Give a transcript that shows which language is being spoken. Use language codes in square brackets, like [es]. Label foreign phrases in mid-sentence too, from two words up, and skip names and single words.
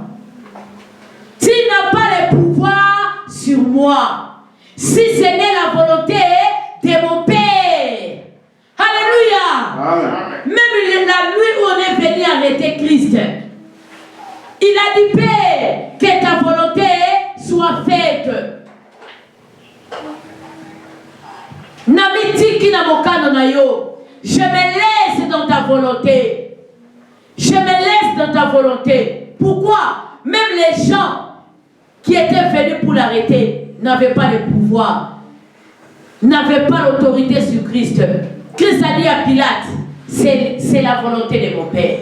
[fr] Tu n'as pas le pouvoir sur moi. Si ce n'est la volonté de mon Père. Alléluia. Amen. Même la nuit où on est venu arrêter Christ, il a dit, Père, que ta volonté soit faite. [ln] Namitiki na mokano na yo. [fr] Je me laisse dans ta volonté. Je me laisse dans ta volonté. Pourquoi? Même les gens qui étaient venus pour l'arrêter n'avaient pas le pouvoir, n'avaient pas l'autorité sur Christ. Christ a dit à Pilate, c'est la volonté de mon Père.